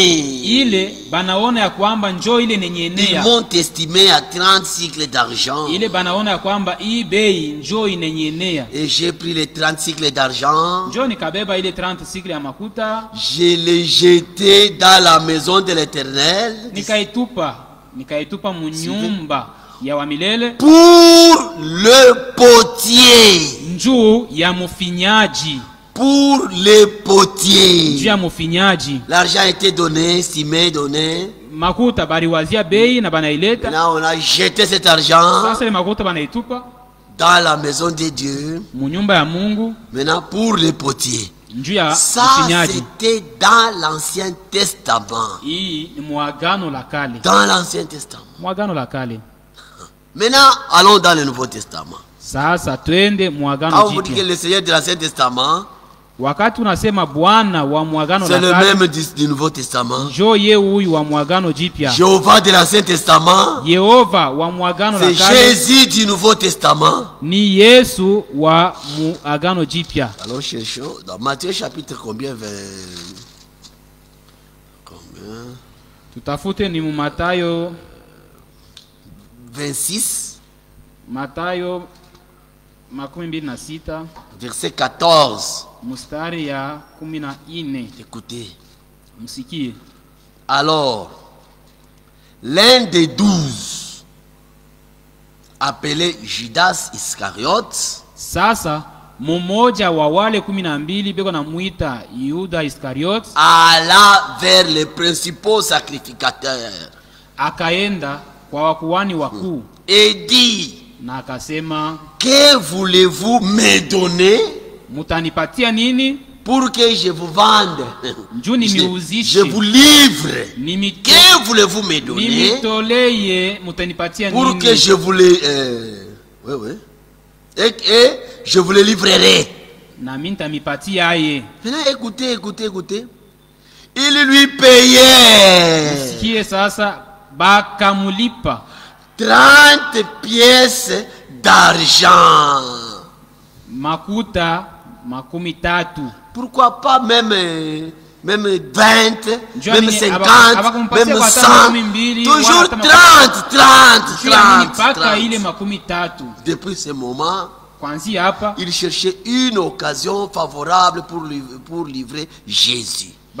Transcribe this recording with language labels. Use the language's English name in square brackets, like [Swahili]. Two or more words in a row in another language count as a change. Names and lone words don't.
[French] Ils m'ont estimé à 30 cycles d'argent. Et j'ai pris les 30 cycles d'argent. Je les jeté dans la maison de l'Éternel. [Swahili] nikaitupa munyumba ya wa milele [French] pour le potier. [Swahili] Njuu ya mufinyaji. [French] Pour le potier. [Swahili] Njuu ya mufinyaji. [French] L'argent a été donné, estimé, donné. [Swahili] Makuta baliwazia bei na banaileta. [French] Là on a jeté cet argent. [Swahili] Sasa ile makuta banaitupa [French] dans la maison de Dieu. [Swahili] Munyumba ya Mungu. [French] Maintenant pour les potiers. Ça c'était dans l'Ancien Testament. Dans l'Ancien Testament. Maintenant allons dans le Nouveau Testament. Quand vous dites que le Seigneur de l'Ancien Testament, c'est le même du Nouveau Testament. Jéhovah de l'Ancien Testament, c'est Jésus du Nouveau Testament. Alors cherchons dans Matthieu chapitre combien? [Swahili] Tutafute ni Matayo 26. Matayo 26 [French] verset 14. [Swahili] Mustari ya 14. [French] Écoutez. [Swahili] Musikie. [French] Alors, l'un des 12, appelé Judas Iscariote, [Swahili] sasa mmoja wa wale 12 beko na muita Yuda Iscariote, [French] alla vers les principaux sacrificateurs, [Swahili] akaenda kwa wakuhani wakuu, [French] et dit, [Swahili] na akasema, [French] que voulez-vous me donner? [Swahili] Mutanipatia nini? [French] Pour que je vous vende. Je vous livre. Que voulez-vous me donner? Pour que je vous les... Et je vous les livrerai. Maintenant, écoutez. Il lui payait 30 pièces d'argent. [Swahili] Makuta makumi tatu. [French] Pourquoi pas même 20, même 50, même 100, toujours 30. Depuis ce moment, il cherchait une occasion favorable pour livrer Jésus.